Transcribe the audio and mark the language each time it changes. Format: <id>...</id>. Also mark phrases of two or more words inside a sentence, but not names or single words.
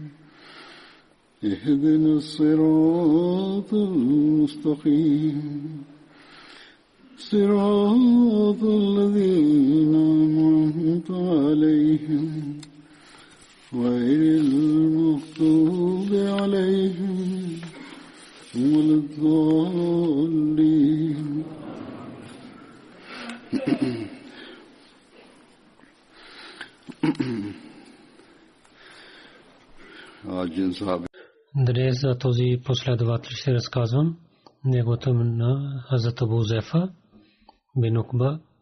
<ar>اهدنا الصراط المستقيم صراط الذين أنعمت عليهم غير المغضوب عليهم ولا الضالين.</ar> <bg>Днес за този последовател ще разказвам неговото име на Хазрат Абу Хузайфа бин Укба.</bg>